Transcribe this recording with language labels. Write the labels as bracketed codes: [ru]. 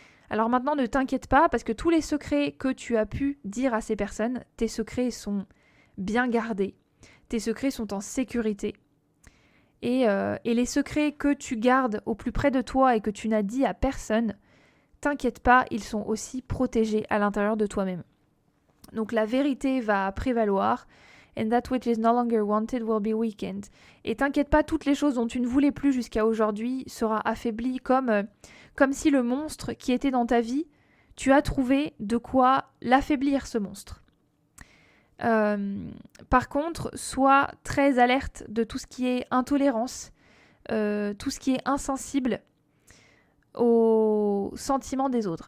[fr] Alors maintenant, ne t'inquiète pas, parce que tous les secrets que tu as pu dire à ces personnes, tes secrets sont bien gardés. Tes secrets sont en sécurité. Et les secrets que tu gardes au plus près de toi et que tu n'as dit à personne, t'inquiète pas, ils sont aussi protégés à l'intérieur de toi-même. Donc la vérité va prévaloir. [en] And that which is no longer wanted will be weakened. [fr] Et t'inquiète pas, toutes les choses dont tu ne voulais plus jusqu'à aujourd'hui sera affaibli comme si le monstre qui était dans ta vie, tu as trouvé de quoi l'affaiblir, ce monstre. Par contre, sois très alerte de tout ce qui est intolérance, tout ce qui est insensible aux sentiments des autres.